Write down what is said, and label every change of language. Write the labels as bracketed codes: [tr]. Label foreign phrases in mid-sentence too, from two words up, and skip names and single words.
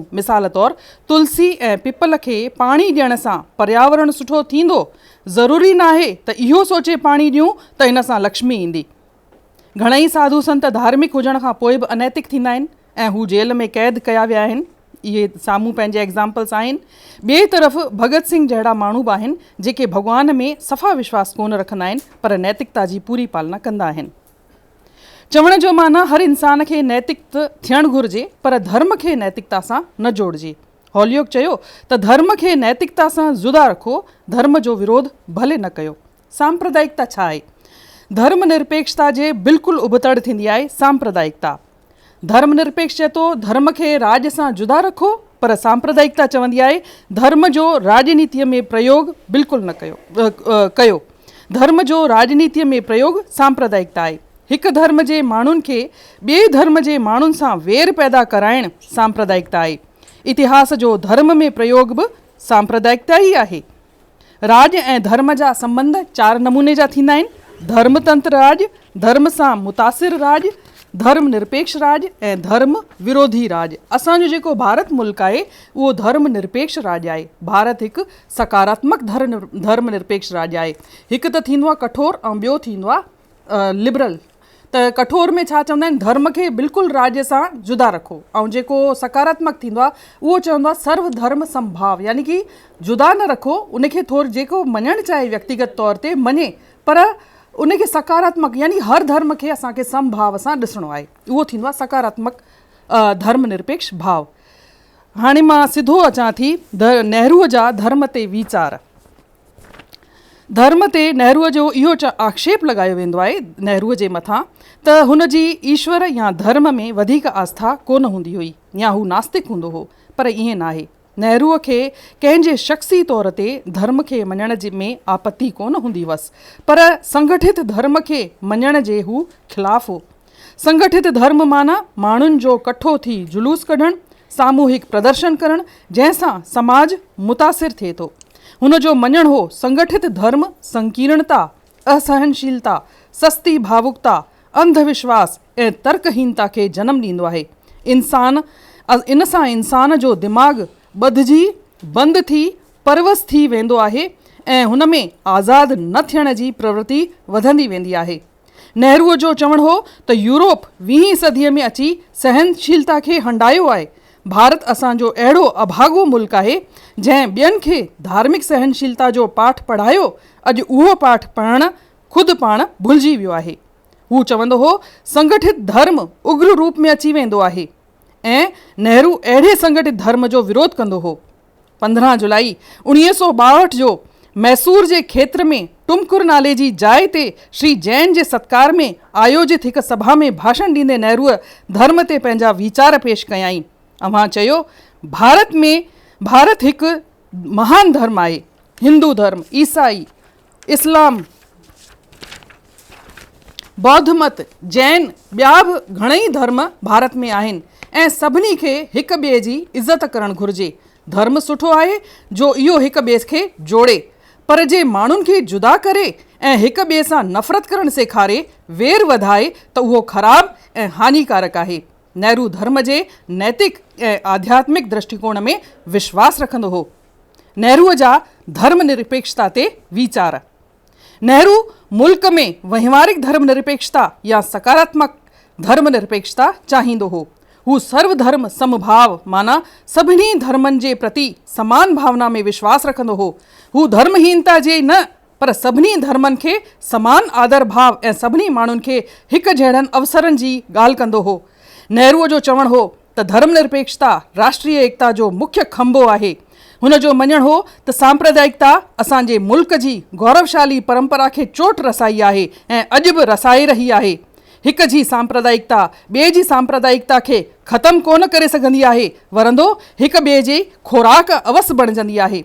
[sd] मिसाल तौरु तुलसी ऐं पिपल खे पाणी ॾियण सां पर्यावरण सुठो थींदो, ज़रूरी न आहे त इहो सोचे पाणी ॾियूं त इन सां लक्ष्मी ईंदी। घणेई साधु संत धार्मिक हुजण खां पोइ बि अनैतिक थींदा आहिनि ऐं हू जेल में क़ैद कया विया आहिनि। इहे साम्हूं पंहिंजे एग्ज़ाम्पल्स आहिनि। ॿिए तरफ़ भगत सिंह जहिड़ा माण्हू बि आहिनि जेके भॻवान में सफ़ा विश्वास कोन रखंदा आहिनि, पर नैतिकता जी पूरी पालना कंदा आहिनि। चवण जो माना हर इंसान खे नैतिक थियणु घुरिजे, पर धर्म खे नैतिकता सां न जोड़िजे। हॉलियोक चयो त धर्म खे नैतिकता सां जुदा रखो, धर्म जो विरोध भले न कयो। सांप्रदायिकता छा आहे? धर्मनिरपेक्षता जे बिल्कुलु उबतड़ थींदी आहे सांप्रदायिकता। धर्मनिरपेक्ष चए थो धर्म खे राज सां जुदा रखो, पर सांप्रदायिकता चवंदी आहे धर्म जो राजनीतिअ में प्रयोग बिल्कुलु न कयो। धर्म जो राजनीतिअ में प्रयोग सांप्रदायिकता आहे। हिकु धर्म जे माण्हुनि खे ॿिए धर्म जे माण्हुनि सां वेर पैदा कराइणु सांप्रदायिकता आहे। इतिहास जो धर्म में प्रयोग बि सांप्रदायिकता ई आहे। राज ऐं धर्म जा संबंध 4 नमूने जा थींदा आहिनि। धर्मतंत्र राज, धर्म सां मुतासिर राज, धर्मनिरपेक्ष राज ऐं धर्म विरोधी राज। असांजो जेको भारत मुल्क आहे उहो धर्मनिरपेक्ष राज आहे। भारत हिकु सकारात्मक धर्मनिरपेक्ष राज आहे। हिकु त थींदो आहे कठोर ऐं ॿियो थींदो आहे लिबरल। त कठोर में छा चवंदा आहिनि, धर्म खे बिल्कुलु राज्य सां जुदा रखो, ऐं जेको सकारात्मक थींदो आहे उहो चवंदो आहे सर्व धर्म संभाव, यानी कि जुदा न रखो, उनखे थोरो जेको मञणु चाहे व्यक्तिगत तौर ते मञे, पर उनखे सकारात्मक यानी हर धर्म खे असांखे समभाव सां ॾिसणो आहे, उहो थींदो आहे सकारात्मक धर्म निरपेक्ष भाव। हाणे मां सिधो अचां थी नेहरूअ जा धर्म ते वीचार। धर्म ते नेहरूअ जो इहो आक्षेप लॻायो वेंदो आहे नेहरूअ जे मथां त हुन जी ईश्वर या धर्म में वधीक आस्था कोन हूंदी हुई या हू नास्तिक हूंदो हो, पर ईअं न आहे। नेहरूअ खे कंहिंजे शख़्सी तौर ते धर्म खे मञण में आपत्ति कोन हूंदी हुअसि, पर संगठित धर्म खे मञण जे हू ख़िलाफ़ हो। संगठित धर्म माना माण्हुनि जो कठो थी जुलूस कढणु, सामूहिक प्रदर्शन करणु, जंहिंसां समाज मुतासिर थिए थो। हुन जो मञणु हो संगठित धर्म संकीर्णता, असहनशीलता, सस्ती भावुकता, अंधविश्वास ऐं तर्कहीनता खे जनम ॾींदो आहे। इन सां इंसान जो दिमाग़ ॿधिजी बंदि थी परवस थी वेंदो आहे ऐं हुन में आज़ादु न थियण जी प्रवृत्ति वधंदी वेंदी आहे। नेहरूअ जो चवणु हो त यूरोप 20वीं सदीअ में अची सहनशीलता खे हंडायो आहे। भारत असांजो अहिड़ो अभागो मुल्क आहे जंहिं ॿियनि खे धार्मिक सहनशीलता जो पाठ पढ़ायो, अॼु उहो पाठ पढ़णु ख़ुदि पाण भुलिजी वियो आहे। हू चवंदो हो संगठित धर्म उग्र रूप में अची वेंदो आहे ऐं नेहरू अहिड़े संगठित धर्म जो विरोध कंदो हो। 15 जुलाई 1962 जो मैसूर जे खेत्र में टुमकुर नाले जी जाइ ते श्री जैन जे सत्कार में आयोजित हिकु सभा में भाषण ॾींदे नेहरूअ धर्म ते पंहिंजा वीचार पेश कयाई। अवां चयो भारत हिकु महान धर्म आहे। हिंदू धर्म, ईसाई, इस्लाम, बौद्ध मत, जैन, ॿिया बि घणेई धर्म भारत में आहिनि ऐं सभिनी खे हिक ॿिए जी इज़त करणु घुरिजे। धर्म सुठो आहे जो इहो हिक ॿिए खे जोड़े, पर जे माण्हुनि खे जुदा करे ऐं हिक ॿिए सां नफ़रत करणु सेखारे, वेर वधाए त उहो ख़राबु ऐं हानिकारक आहे। नेहरू धर्म जे नैतिक ऐं आध्यात्मिक दृष्टिकोण में विश्वास रखंदो हो। नेहरूअ जा धर्म निरपेक्षता ते वीचार। नेहरू मुल्क में वहिंवारिक धर्म निरपेक्षता या सकारात्मक धर्म निरपेक्षता चाहींदो हो। हू सर्वधर्म समभाव माना सभिनी धर्मनि जे प्रति समान भावना में विश्वास रखंदो हो। हू धर्महीनता जे न, पर सभिनी धर्मनि खे समान आदर भाव ऐं सभिनी माण्हुनि खे हिकु जहिड़नि अवसरनि जी ॻाल्हि कंदो हो। नेहरूअ जो चवणु हो त धर्म निरपेक्षता राष्ट्रीय एकता जो मुख्य खंभो आहे। हुन जो मञणु हो त सांप्रदायिकता असांजे मुल्क जी गौरवशाली परंपरा खे चोट रसाई आहे ऐं अॼु बि रसाए रही आहे। हिक जी सांप्रदायिकता ॿिए जी सांप्रदायिकता खे ख़तमु कोन करे सघंदी आहे, वरंदो हिक ॿिए जी खुराक अवस बणिजंदी आहे।